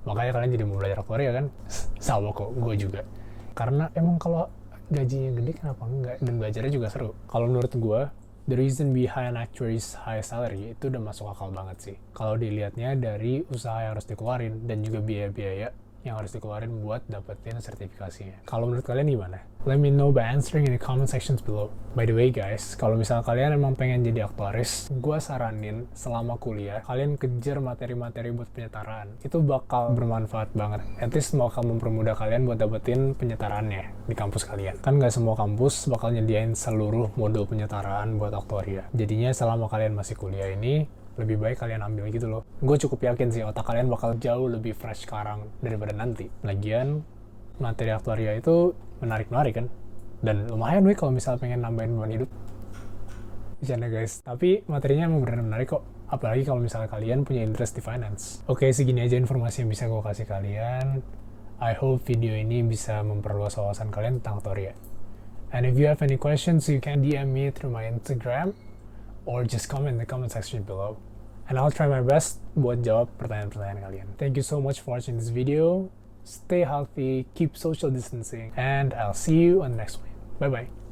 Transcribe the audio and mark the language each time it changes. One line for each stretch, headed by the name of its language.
Indonesian: Makanya kalian jadi mau belajar aktuaria kan? Sama kok, gue juga. Karena emang kalau gajinya gede kenapa enggak, dan belajarnya juga seru. Kalau menurut gue, the reason behind actuaries high salary itu udah masuk akal banget sih. Kalau dilihatnya dari usaha yang harus dikeluarin dan juga biaya-biaya yang harus dikeluarin buat dapetin sertifikasinya. Kalau menurut kalian gimana?
English: Let me know by answering in the comment sections below. By the way guys,
Indonesian: kalau misalnya kalian emang pengen jadi aktuaris, gue saranin selama kuliah, kalian kejar materi-materi buat penyetaraan. Itu bakal bermanfaat banget.
English: At least
Indonesian: bakal mempermudah kalian buat dapetin penyetaraannya di kampus kalian. Kan gak semua kampus bakal nyediain seluruh modul penyetaraan buat aktuaria. Jadinya selama kalian masih kuliah ini, lebih baik kalian ambil gitu loh. Gue cukup yakin sih otak kalian bakal jauh lebih fresh sekarang daripada nanti. Lagian, materi aktuaria itu menarik-menarik kan? Dan lumayan weh kalau misalnya pengen nambahin beban hidup. Bercanda guys, tapi materinya emang beneran menarik kok. Apalagi kalau misalnya kalian punya interest di finance. Oke, segini aja informasi yang bisa gue kasih kalian.
English: I hope
Indonesian: video ini bisa memperluas wawasan kalian tentang aktuaria.
English: And if you have any questions, you can DM me through my Instagram, or just comment in the comment section below. And I'll try my best
Indonesian: buat jawab pertanyaan-pertanyaan kalian.
English: Thank you so much for watching this video. Stay healthy, keep social distancing, and I'll see you on the next one. Bye-bye.